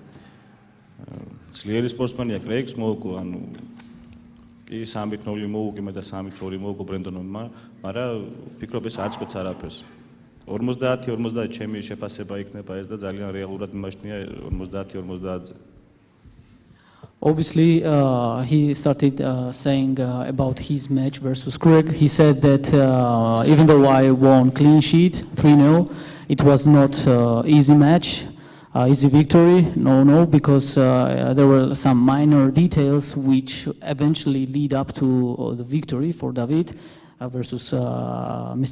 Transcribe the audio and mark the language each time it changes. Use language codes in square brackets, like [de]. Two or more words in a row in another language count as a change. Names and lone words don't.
[ka] ძლიერი სპორტსმენია კრეგს მოუგო, ანუ კი 3-0 მოუგე მე და 3-2 მოუგო ბრენდონმა, მაგრამ ვფიქრობ ეს არ წყვეტს არაფერს. 50-50 ჩემი შეფასება იქნება ეს და ძალიან რეალურად მიმაჩნია 50-50-ზე. [en] Obviously, he started saying about his match versus Craig. He said that even though I won clean sheet 3-0, it was not easy match, easy victory. No, because there were some minor details which eventually lead up to the victory for Davit versus Mr.